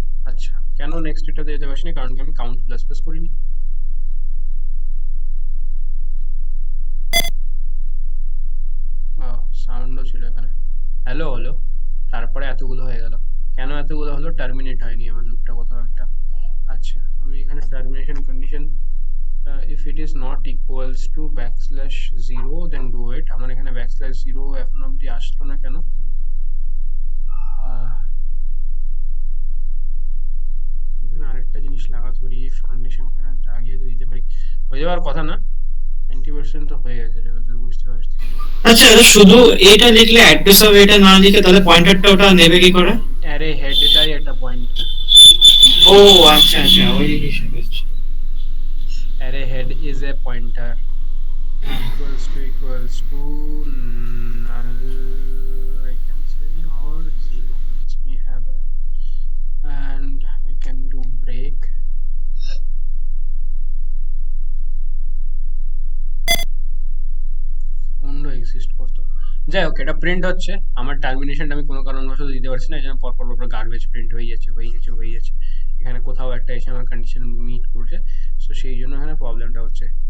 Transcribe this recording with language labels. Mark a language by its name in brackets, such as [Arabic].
[Bangla] আচ্ছা, কেন নেক্সট স্টেটটাতে যেতে পারছি না? কারণ কি আমি কাউন্ট প্লাস প্লাস করিনি। সাউন্ডও ছিল এখানে, হ্যালো হলো, তারপরে এতগুলো হয়ে গেল। কেন এতগুলো হলো? টার্মিনেট হয়নি আমার লুপটা কোথাও একটা। আচ্ছা, আমি এখানে termination condition [English] if it is not equals to \0 then do it। [Bangla] আমার এখানে \0 এখন অবধি আসলো না কেন? এখানে আরেকটা জিনিস লাগাতে পারি, if condition এখানে লাগিয়ে তো দিতে পারি, হয়ে যাওয়ার কথা না? 90% তো হয়ে গেছে, যতদূর বুঝতে পারছি। আচ্ছা শুধু এটা লিখলে অ্যাড্রেস হবে, এটা না লিখে তাহলে পয়েন্টারটা ওটা নেবে কি করে? অ্যারে হেডটাই একটা পয়েন্টার। ও আচ্ছা আচ্ছা, ওই হিসাবে। [English] Array head is a pointer, equals to null, I can say, or 0. Let me have a, and I can do break, [Bangla] অন্য এক্সিস্ট করতো। যাই হোক, এটা প্রিন্ট হচ্ছে, আমার টার্মিনেশনটা আমি কোনো কারণবশত দিতে পারছি না, এই জন্য পর পর পর গার্বেজ প্রিন্ট হয়ে যাচ্ছে হয়ে যাচ্ছে হয়ে যাচ্ছে। এখানে কোথাও একটা এসে আমার কন্ডিশন মিট করছে, সো সেই জন্য এখানে প্রবলেমটা হচ্ছে।